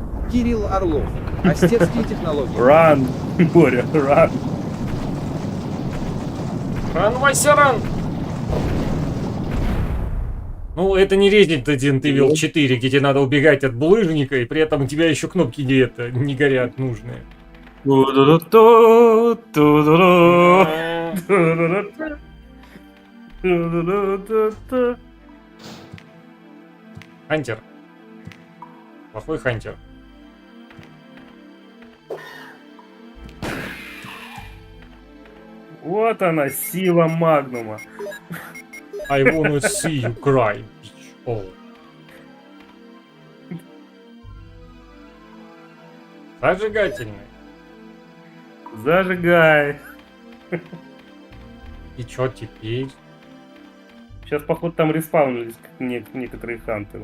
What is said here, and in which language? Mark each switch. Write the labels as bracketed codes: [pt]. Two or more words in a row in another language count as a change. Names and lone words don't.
[ru] Кирилл Орлов. Астецкие технологии. Ран, Боря, ран. Ран, Вася, ран! Ну, это не Resident Evil 4, где тебе надо убегать от булыжника, и при этом у тебя еще кнопки не горят нужные. Ту-ду-ду-ту, ту-ду-ду, ту-ду-ду-ту, ту-ду-ду-ту-ту. Хантер. Плохой хантер. Вот она, сила магнума. [en] I wanna see you cry, bitch. [ru] Oh. Зажигательный. Зажигай. И чё теперь? Сейчас, походу, там респаунулись некоторые хантеры.